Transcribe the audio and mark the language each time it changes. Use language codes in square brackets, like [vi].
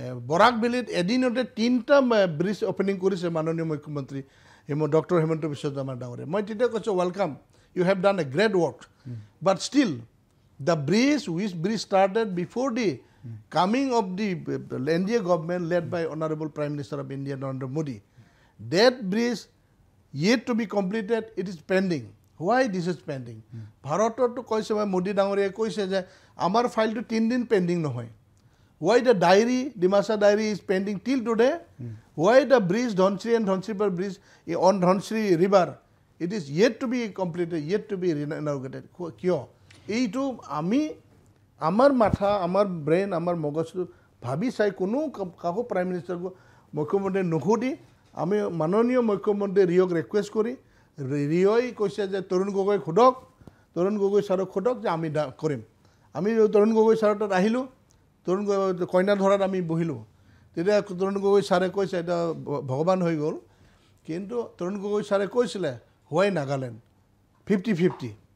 [as] বৰাক ভেলীত এদিনতে 3টা bridge opening কৰিছে মাননীয় মুখ্যমন্ত্ৰী ডক্টৰ হিমন্ত বিশ্ব শৰ্মা ডাঙৰীয়াই মই তেতিয়া কৈছোঁ [en] Welcome you have done a great work but still the bridge started before the coming of the NDA government led by Honorable Prime Minister of India Narendra Modi. That bridge yet to be completed, it is pending. Why this is pending? [as] ভাৰততো কৈছে মোদী ডাঙৰীয়াই কৈছে যে আমাৰ ফাইলটো 3 দিন pending নহয় [en] Why the Dimasa diary is pending till today? Why the bridge, Dhonsri and Dhonsriper bridge on Dhonsri river, it is yet to be completed, yet to be inaugurated. [hi] Kyo? [as] এইটো আমি আমাৰ মাথা আমাৰ ব্ৰেইন আমাৰ মগজটো ভাবি চাই কোনো কাকো প্ৰাইম মিনিষ্টাৰক মুখ্যমন্ত্ৰী নুসুধি আমি মাননীয় মুখ্যমন্ত্ৰী ৰিঅ'ক ৰিকুৱেষ্ট কৰি ৰিঅ'ই কৈছে যে তৰুণ গগৈ সোধক তৰুণ গগৈ ছাৰক সোধক যে আমি কৰিম আমি তৰুণ গগৈ ছাৰৰ তাত আহিলোঁ তৰুণ গগৈ কইনা ধৰাত আমি বহিলোঁ তেতিয়া তৰুণ গগৈ ছাৰে কৈছে এটা ভগৱান হৈ গ'ল কিন্তু তৰুণ গগৈ ছাৰে কৈছিলে হোৱাই নাগালেণ্ড 50-50